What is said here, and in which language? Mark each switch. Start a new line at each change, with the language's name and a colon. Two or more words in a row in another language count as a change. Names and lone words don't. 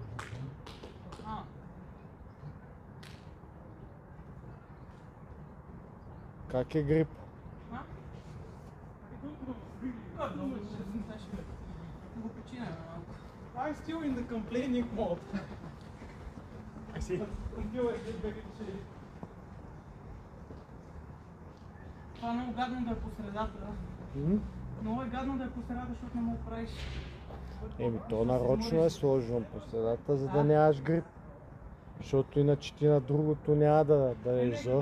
Bulgarian: Как е грип?
English: I'm still in the complaining mode. I see. Until I get back to shade.
Bulgarian: Това е много гадно да е по средата. Много е гадно да е по средата, защото не му правиш. Еми, то нарочно е сложено по средата, за да нямаш грип. Защото иначе ти на другото няма да дадеш зор.